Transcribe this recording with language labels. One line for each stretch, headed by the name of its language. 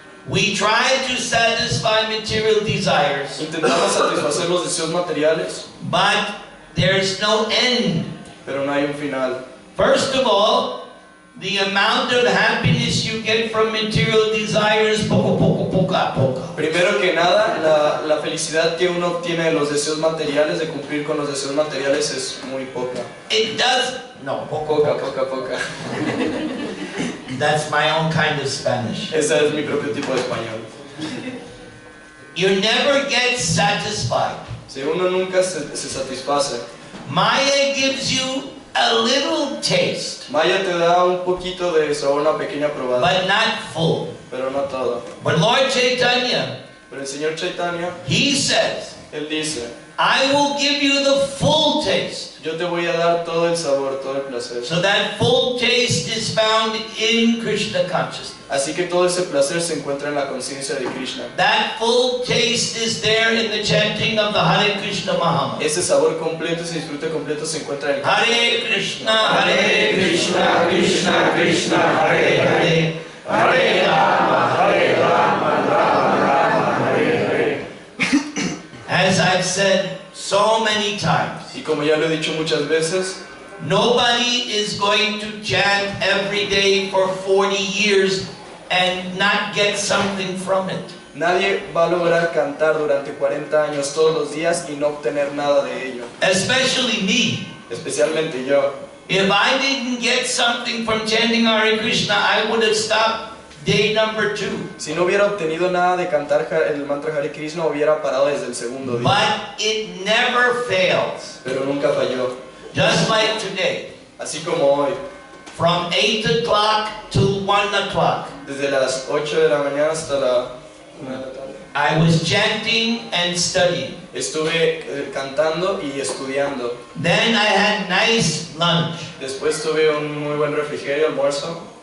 English: We try to satisfy material desires,
Spanish: Intentamos satisfacer los deseos materiales,
English: but there's no end.
Spanish: pero no hay un final.
English: First of all, the amount of happiness you get from material desires, poco.
Spanish: Primero que nada, la felicidad que uno obtiene de los deseos materiales, de cumplir con los deseos materiales, es muy poca.
English: It does, no,
Spanish: Poca.
English: That's my own kind of Spanish.
Spanish: Ese es mi propio tipo de español.
English: You never get satisfied.
Spanish: Si uno nunca se satisface,
English: Maya gives you a little taste,
Spanish: Maya te da un poquito de eso, una pequeña probada,
English: but not full.
Spanish: pero no todo.
English: But Lord Chaitanya,
Spanish: Pero el Señor Chaitanya,
English: he says,
Spanish: Él dice,
English: I will give you the full taste.
Spanish: yo te voy a dar todo el sabor, todo el placer.
English: So that full taste is found in Krishna consciousness.
Spanish: Así que todo ese placer se encuentra en la conciencia de Krishna.
English: That full taste is there in the chanting of the Hare Krishna Mahamantra.
Spanish: Ese sabor completo, ese disfrute completo se encuentra en el
Sanskrit: Hare Krishna, Krishna Krishna, Hare Hare, Hare Rama, Rama Rama, Hare Hare.
English: As I've said so many times,
Spanish: Y como ya lo he dicho muchas veces,
English: nobody is going to chant every day for 40 years and not get something from it.
Spanish: nadie va a lograr cantar durante 40 años todos los días y no obtener nada de ello.
English: Especially me.
Spanish: Especialmente yo.
English: If I didn't get something from chanting Hare Krishna, I would have stopped day number 2.
Spanish: Si no hubiera obtenido nada de cantar el mantra Hare Krishna, hubiera parado desde el segundo día.
English: But it never fails.
Spanish: Pero nunca falló.
English: Just like today.
Spanish: Así como hoy,
English: From 8 o'clock to 1 o'clock,
Spanish: desde las 8 de la mañana hasta la 1 de la tarde,
English: I was chanting and studying.
Spanish: estuve cantando y estudiando.
English: Then I had nice lunch,
Spanish: Después tuve un muy buen refrigerio, almuerzo.